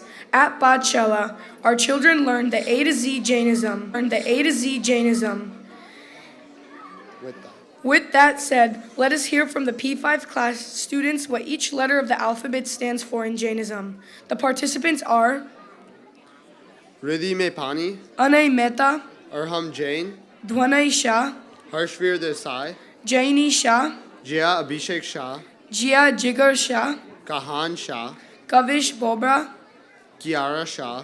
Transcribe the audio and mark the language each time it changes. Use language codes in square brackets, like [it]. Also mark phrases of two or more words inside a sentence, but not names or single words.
[en] At Pathshala, our children learn the A to Z Jainism. With that said, let us hear from the P5 class students what each letter of the alphabet stands for in Jainism. The participants are Riddhi Mein Pani, Anay Mehta, Arham Jain, Dhwanay Shah, Harshveer Desai, Jaini Shah, Jia Abhishek Shah, Jia Jigar Shah, Kahan Shah, Kavish Bobra, Kiara Shah,